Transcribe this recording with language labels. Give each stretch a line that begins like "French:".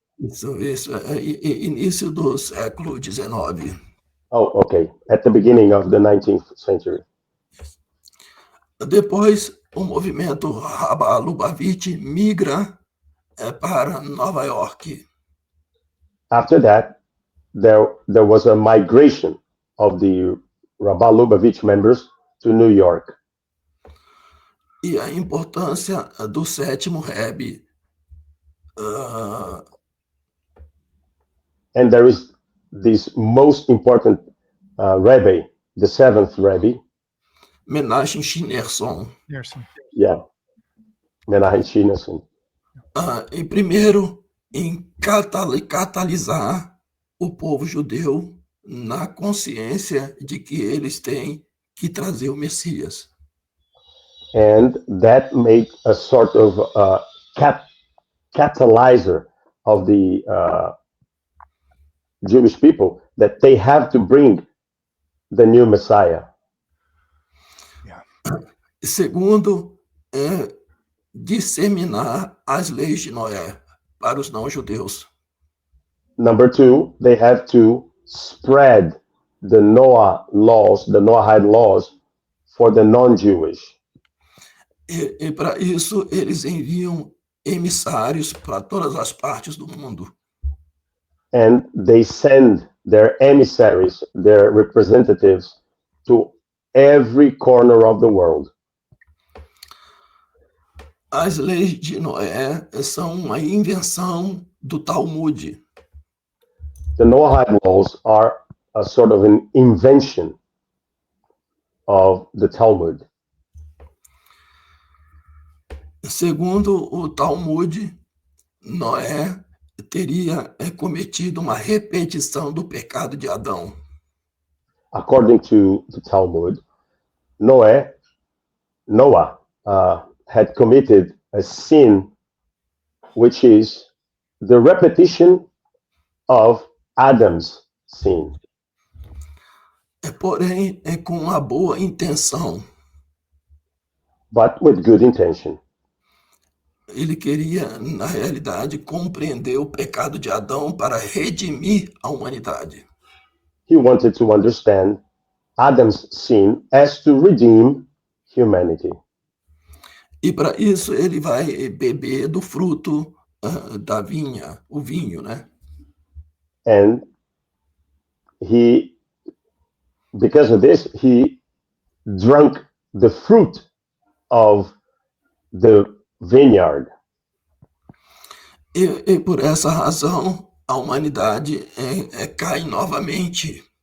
Portuguese: Isso é início do século XIX.
English: Oh, okay. At the beginning of the 19th century.
Portuguese: Depois, o movimento Rabá Lubavitch migra para Nova York.
English: After that, there was a migration of the Rabbah Lubavitch members to New York.
Portuguese: E a importância do 7º Rebbe,
English: And there is this most important Rebbe, the 7th Rebbe,
Portuguese: Menachem Schneerson.
English: yeah, Menachem Schneerson.
Portuguese: E primeiro, em catalisar o povo judeu na consciência de que eles têm que trazer o Messias.
English: And that made a sort of catalyzer of the Jewish people that they have to bring the new Messiah.
Portuguese: Segundo, disseminar as leis de Noé para os não-judeus.
English: Number 2, they have to spread the Noah laws, the Noahide laws, for the non-Jewish.
Portuguese: E para isso, eles enviam emissários para todas as partes do mundo.
English: And they send their emissaries, their representatives, to every corner of the world.
Portuguese: As leis de Noé são uma invenção do Talmud.
English: The Noahide laws are a sort of an invention of the Talmud.
Portuguese: Segundo o Talmud, Noé teria cometido uma repetição do pecado de Adão.
English: According to the Talmud, Noah had committed a sin which is the repetition of Adam's sin.
Portuguese: Porém, com uma boa intenção.
English: But with good intention.
Portuguese: Ele queria, na realidade, compreender o pecado de Adão para redimir a humanidade.
English: He wanted to understand Adam's sin as to redeem humanity.
Portuguese: E para isso ele vai beber do fruto da vinha, o vinho, né?
English: And because of this, he drank the fruit of the vineyard.
Portuguese: E por essa razão, a humanidade cai novamente.